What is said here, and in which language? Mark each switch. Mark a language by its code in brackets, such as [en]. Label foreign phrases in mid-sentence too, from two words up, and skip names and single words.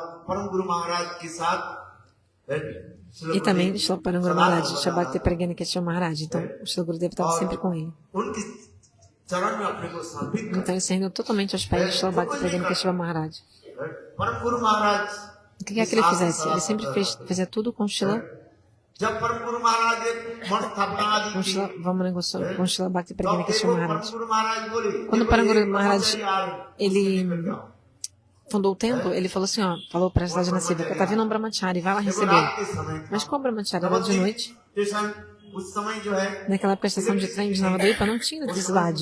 [pt] E também Srila Paranguru Maharaj, Srila Bhakti Pragyan Keshav Maharaj. Então, o Srila Gurudeva estava sempre com ele. Então, ele se rendeu totalmente aos pés de Srila Bhakti Pragyan Keshav Maharaj. O que é que ele fizesse? Ele sempre fazia tudo com Srila Vamana Goswami, com Srila Bhakti Pragyan Keshav Maharaj. Quando o Paranguru Maharaj ele fundou o templo, ele falou assim, falou para a Sadhana Sevaka, está vindo um brahmachari, vai lá receber. Mas qual brahmachari? Era de noite. Naquela época a estação de trem de Navadvipa não tinha eletricidade.